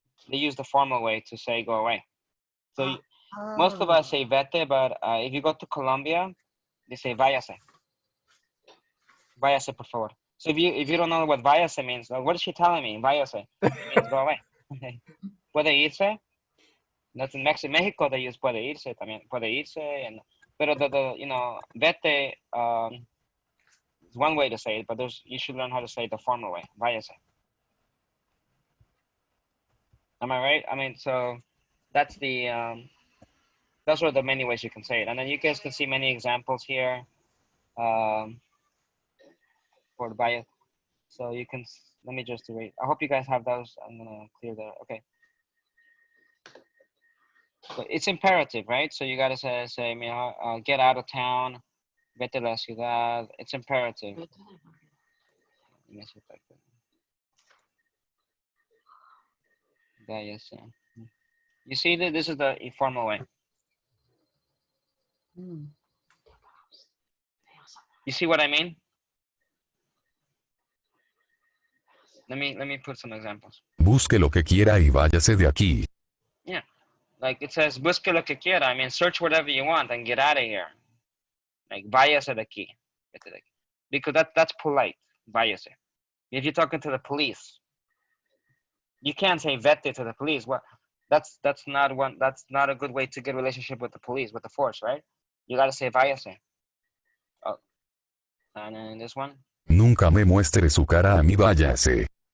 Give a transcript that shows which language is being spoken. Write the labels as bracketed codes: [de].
[en] They use the formal way to say go away. So most of us say vete, but if you go to Colombia, they say váyase. Váyase, por favor. So if you don't know what váyase means, what is she telling me? Váyase means go away. Puede irse. That's in Mexico they use puede irse también. Puede irse, and pero the you know, vete is one way to say it, but you should learn how to say it the formal way. Váyase. Am I right? I mean, so that's the those are the many ways you can say it, and then you guys can see many examples here for the bias. So you can, let me just erase. I hope you guys have those. I'm gonna clear that. Okay. But it's imperative, right? So you gotta say get out of town, vete a la ciudad. It's imperative. Let me see if I can. You see that this is the informal way. You see what I mean? Let me put some examples. [es] Busque lo que quiera y váyase de aquí. [en] Yeah, like it says, busque lo que quiera. I mean, search whatever you want and get out of here. Like, váyase de aquí. Because that's polite. Váyase. If you're talking to the police, you can't say vete to the police. What? That's not a good way to get a relationship with the police, with the force, right? You gotta say váyase. Oh, and then this one. [es] Nunca me muestre su cara a mí, váyase.